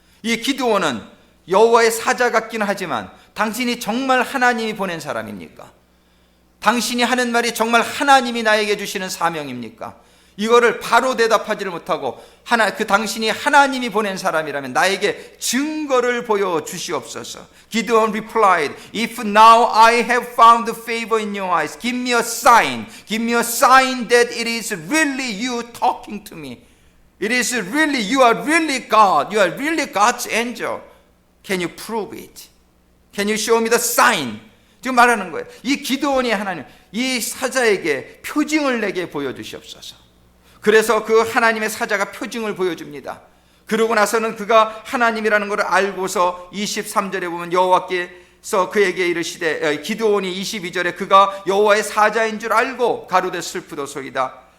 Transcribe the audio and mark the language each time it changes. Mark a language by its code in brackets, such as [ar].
[ko] 이 기드온은 여호와의 사자 같긴 하지만 당신이 정말 하나님이 보낸 사람입니까? 당신이 하는 말이 정말 하나님이 나에게 주시는 사명입니까? 이거를 바로 대답하지를 못하고 당신이 하나님이 보낸 사람이라면 나에게 증거를 보여주시옵소서. [en] Gideon replied, If now I have found favor in your eyes, give me a sign. Give me a sign that it is really you talking to me. It is really, you are really God. You are really God's angel. Can you prove it? Can you show me the sign? [ko] 지금 말하는 거예요. 이 기드온이 하나님, 이 사자에게 표징을 내게 보여주시옵소서. 그래서 그 하나님의 사자가 표징을 보여줍니다. 그러고 나서는 그가 하나님이라는 것을 알고서 23절에 보면 여호와께서 그에게 이르시되, 기드온이 22절에 그가 여호와의 사자인 줄 알고 가로되 슬프도소이다.